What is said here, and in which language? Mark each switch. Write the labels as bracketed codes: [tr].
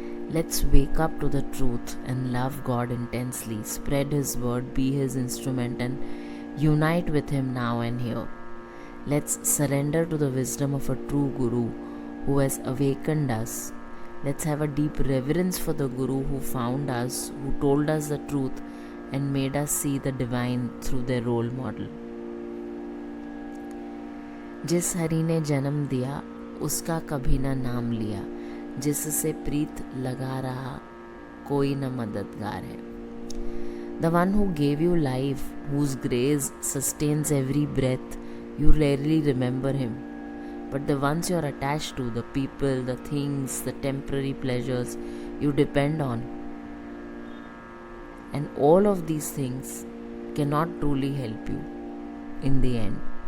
[en] Let's wake up to the truth and love God intensely, spread His word, be His instrument, and unite with Him now and here. Let's surrender to the wisdom of a true Guru who has awakened us. Let's have a deep reverence for the Guru who found us, who told us the truth and made us see the divine through their role model. [hi] जिस हरि ने जन्म दिया उसका कभी न नाम लिया, जिससे प्रीत लगा रहा कोई न मददगार है. [en] The one who gave you life, whose grace sustains every breath, you rarely remember Him. But the ones you are attached to, the people, the things, the temporary pleasures, you depend on. And all of these things cannot truly help you in the end.